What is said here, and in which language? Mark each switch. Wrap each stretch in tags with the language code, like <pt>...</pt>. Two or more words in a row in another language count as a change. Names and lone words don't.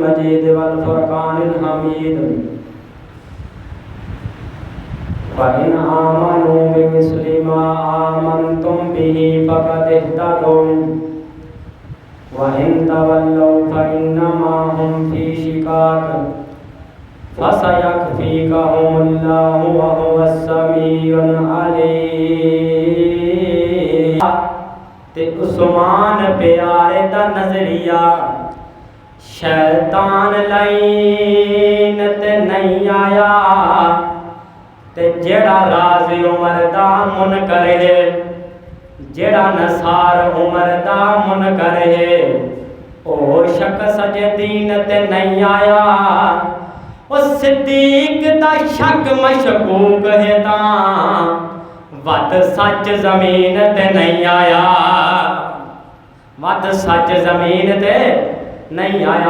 <ar>المجيد والفرقان الحميد فإن آمنوا بمثل ما آمنتم به فقد اهتدوا وإن تولوا فإنما هم في شقاق فسيكفيكهم الله وهو السميع العليم.</ar> <pa>تے عثمان پیارے دا نظریہ شیطان لائن تے نہیں آیا تے جیڑا راز عمر دا منکر ہے جیڑا نصار عمر دا منکر ہے او شخص جے دین تے نہیں آیا او صدیق دا شک مشکوک ہے تاں ود سچ زمین تے نہیں آیا ود سچ زمین تے نہیں آیا.</pa>